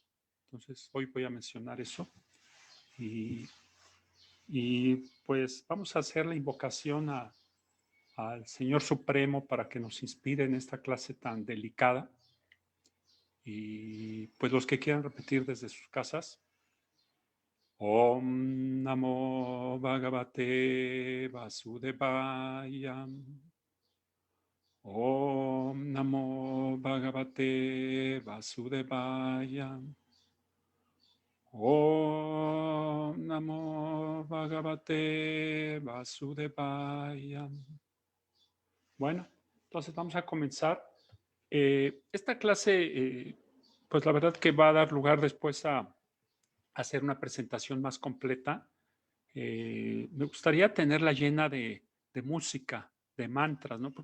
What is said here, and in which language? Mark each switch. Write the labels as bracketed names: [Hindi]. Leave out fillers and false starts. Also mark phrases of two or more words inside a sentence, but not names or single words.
[Spanish] Entonces, hoy voy a mencionar eso, y, y pues vamos a hacer la invocación al Señor Supremo para que nos inspire en esta clase tan delicada. Y pues los que quieran repetir desde sus casas: [Sanskrit] Om Namo Bhagavate Vasudevaya. Om Namo Bhagavate Vasudevaya. Om Namo Bhagavate Vasudevaya. [Spanish] Bueno, entonces vamos a comenzar. Esta clase, pues la verdad que va a dar lugar después a hacer una presentación más completa. Me gustaría tenerla llena de música, de mantras, ¿no?